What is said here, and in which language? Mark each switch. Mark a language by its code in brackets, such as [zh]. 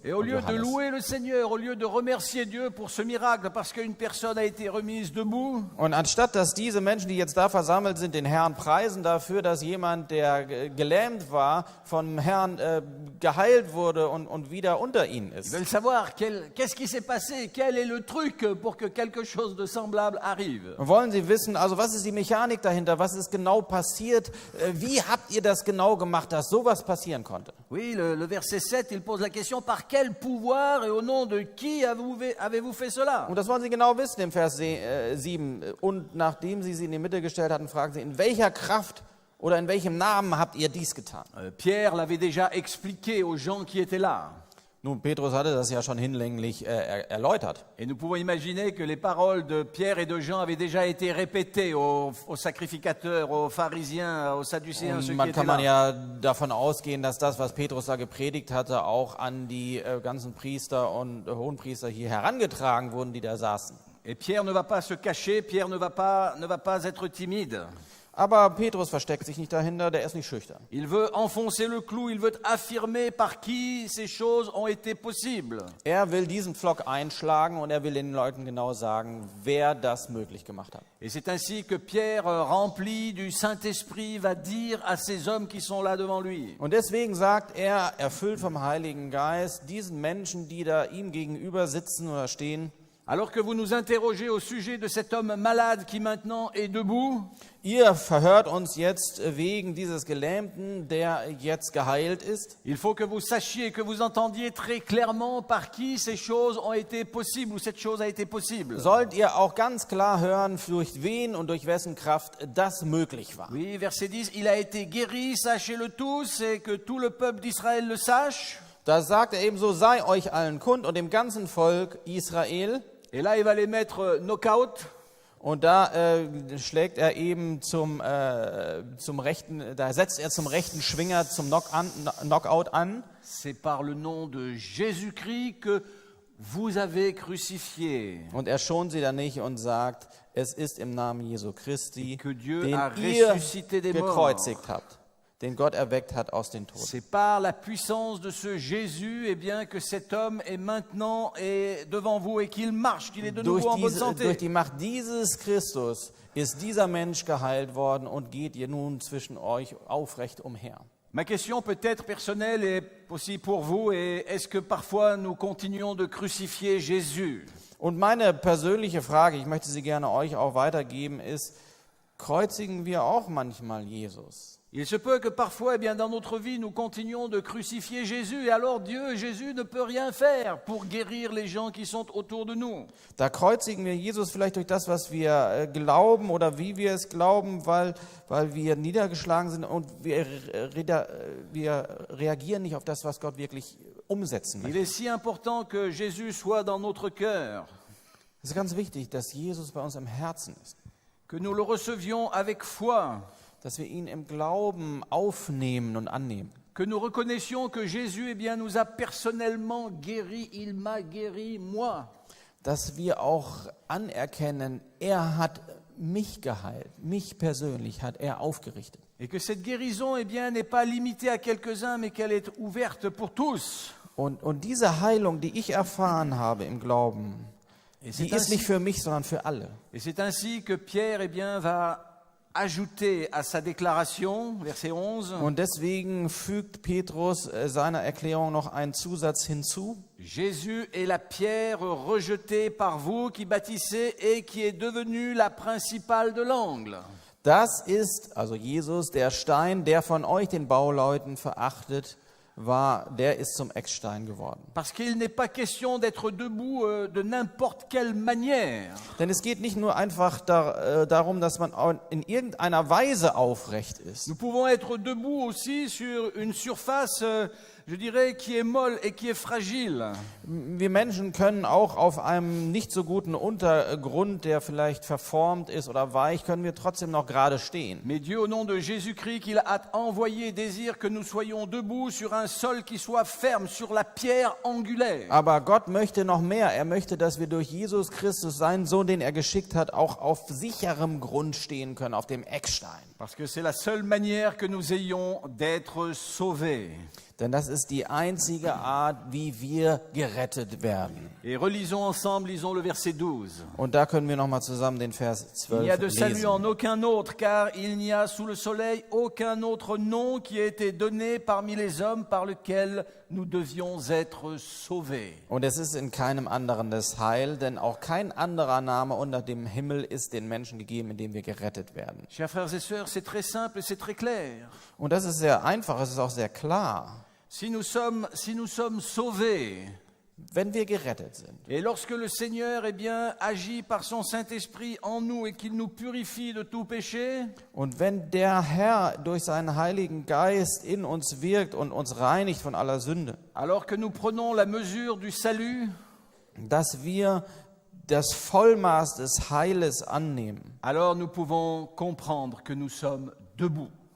[fr] Et au [de] und [fr] lieu de [de] Johannes. [fr] louer le Seigneur, au lieu de remercier Dieu pour ce miracle parce qu'une personne a été remise debout, [de] Und anstatt dass diese Menschen, die jetzt da versammelt sind, den Herrn preisen dafür, dass jemand, der gelähmt war, vom Herrn geheilt wurde und wieder unter ihnen [fr] ils [de] ist. [fr] veulent savoir qu'est-ce qui s'est passé, quel est le truc pour que quelque chose de semblable arrive. [de] Und wollen sie wissen, also was ist die Mechanik dahinter, was ist genau passiert, wie habt ihr das genau gemacht, dass sowas passieren konnte? [fr] Oui, le verset 7, il pose la question, par quel pouvoir et au nom de qui avez-vous fait cela? [de] Und das wollen sie genau wissen im Vers 7. Und nachdem sie in die Mitte gestellt hatten, fragen sie, in welcher Kraft oder in welchem Namen habt ihr dies getan? [fr] Pierre l'avait déjà expliqué aux gens qui étaient là. [de] Nun, Petrus hatte das ja schon hinlänglich erläutert. [fr] Et nous pouvons imaginer que les paroles de Pierre et de Jean avaient déjà été répétées aux sacrificateurs, aux pharisiens, aux sadducéens, ceux qui [de] man [fr] étaient [de] kann man [fr] là. [de] ja davon ausgehen, dass das, was Petrus da gepredigt hatte, auch an die ganzen Priester und Hohenpriester hier herangetragen wurden, die da saßen. [fr] Et Pierre ne va pas se cacher, Pierre ne va pas être timide. [de] Aber Petrus versteckt sich nicht dahinter, der ist nicht schüchtern. [fr] Il veut enfoncer le clou, il veut affirmer par qui ces choses ont été possibles. [de] Er will diesen Pflock einschlagen und er will den Leuten genau sagen, wer das möglich gemacht hat. [fr] Et c'est ainsi que Pierre, rempli du Saint-Esprit, va dire à ces hommes qui sont là devant lui. [de] Und deswegen sagt er, erfüllt vom Heiligen Geist, diesen Menschen, die da ihm gegenüber sitzen oder stehen, [fr] Alors que vous nous interrogez au sujet de cet homme malade qui maintenant est debout, [de] ihr verhört uns jetzt wegen dieses Gelähmten, der jetzt geheilt ist. [fr] il faut que vous sachiez, que vous entendiez très clairement par qui ces choses ont été possibles, ou cette chose a été possible. [de] Sollt ihr auch ganz klar hören, durch wen und durch wessen Kraft das möglich war. [fr] Oui, verset 10, il a été guéri, sachez-le tous, et que tout le peuple d'Israël le sache. [de] Da sagt er ebenso, sei euch allen kund und dem ganzen Volk Israel. [fr] Et là, il va les mettre knock-out. [de] Und da schlägt er eben zum rechten, da setzt er zum rechten Schwinger, zum Knockout an. [fr] C'est par le nom de Jésus-Christ que vous avez crucifié. [de] Und er schont sie dann nicht und sagt, es ist im Namen Jesu Christi, [fr] Que Dieu [de] den [fr] a [de] ihr [fr] ressuscité des morts. [de] gekreuzigt habt, den Gott erweckt hat aus den Toten. [fr] C'est par la puissance de ce Jésus, eh bien, que cet homme est maintenant devant vous et qu'il marche, qu'il est de nouveau en bonne [de] Durch [fr] santé. [de] die Macht dieses Christus ist dieser Mensch geheilt worden und geht ihr nun zwischen euch aufrecht umher. [fr] Ma question peut être personnelle et aussi pour vous, et est-ce que parfois nous continuons de crucifier Jésus? [de] Und meine persönliche Frage, ich möchte sie gerne euch auch weitergeben, ist, kreuzigen wir auch manchmal Jesus? [fr] Il se peut que parfois, eh bien, dans notre vie, nous continuions de crucifier Jésus, et alors Jésus ne peut rien faire pour guérir les gens qui sont autour de nous. [de] Da kreuzigen wir Jesus vielleicht durch das, was wir glauben oder wie wir es glauben, weil wir niedergeschlagen sind und wir reagieren nicht auf das, was Gott wirklich umsetzen [fr] Il [de] möchte. [fr] est si important que Jésus soit dans notre cœur, [de] Es ist ganz wichtig, dass Jesus bei uns im Herzen ist, [fr] que nous le recevions avec foi, [de] dass wir ihn im Glauben aufnehmen und annehmen, [fr] que nous reconnaissions que Jésus, eh bien, nous a personnellement guéris, il m'a guéri, moi. [de] dass wir auch anerkennen, er hat mich geheilt, mich persönlich hat er aufgerichtet. [fr] Et que cette guérison, eh bien, n'est pas limitée à quelques-uns, mais qu'elle est ouverte pour tous. [de] Und diese Heilung, die ich erfahren habe im Glauben, [fr] Et [de] die ist nicht für mich, sondern für alle. [fr] c'est ainsi que Pierre, eh bien, va ajouter à sa déclaration, verset 11, [de] Und deswegen fügt Petrus seiner Erklärung noch einen Zusatz hinzu. [fr] Jésus est la pierre rejetée par vous qui bâtissez et qui est devenue la principale de l'angle. [de] Das ist, also Jesus, der Stein, der von euch, den Bauleuten, verachtet war, der ist zum Eckstein geworden. [fr] Parce qu'il n'est pas question d'être debout de n'importe quelle manière. [de] Denn es geht nicht nur einfach darum, dass man in irgendeiner Weise aufrecht ist. [fr] Nous pouvons être debout aussi sur une surface, je dirais, qui est molle et qui est fragile. [de] Wir Menschen können auch auf einem nicht so guten Untergrund, der vielleicht verformt ist oder weich, können wir trotzdem noch gerade stehen. [fr] Mais Dieu, au nom de Jésus-Christ, qu'il a envoyé, désire que nous soyons debout sur un sol qui soit ferme, sur la pierre angulaire. [de] Aber Gott möchte noch mehr. Er möchte, dass wir durch Jesus Christus, seinen Sohn, den er geschickt hat, auch auf sicherem Grund stehen können, auf dem Eckstein. [fr] Parce que c'est la seule manière que nous ayons d'être sauvés. [de] Denn das ist die einzige Art, wie wir gerettet werden. [fr] Et relisons ensemble, lisons le verset 12. [de] Und da können wir nochmal zusammen den Vers [fr] Il n'y a de [de] 12 [fr] salut en [de] lesen. [fr] aucun autre, car il n'y a sous le soleil aucun autre nom qui a été donné parmi les hommes par lequel nous devions être sauvés. [de] Und es ist in keinem anderen das Heil, denn auch kein anderer Name unter dem Himmel ist den Menschen gegeben, in dem wir gerettet werden. [fr] Chers frères et sœurs, c'est très simple et c'est très clair. [de] Und das ist sehr einfach, es ist auch sehr klar. [fr] Si nous sommes sauvés, [de] wenn wir gerettet sind [fr] et lorsque le Seigneur agit par son Saint-Esprit en nous et qu'il nous purifie de tout péché, [de] und wenn der Herr durch seinen Heiligen Geist in uns wirkt und uns reinigt von aller Sünde, [fr] alors que nous prenons la mesure du salut, [de] dass wir das Vollmaß des Heiles annehmen, [fr] alors nous pouvons comprendre que nous sommes debout.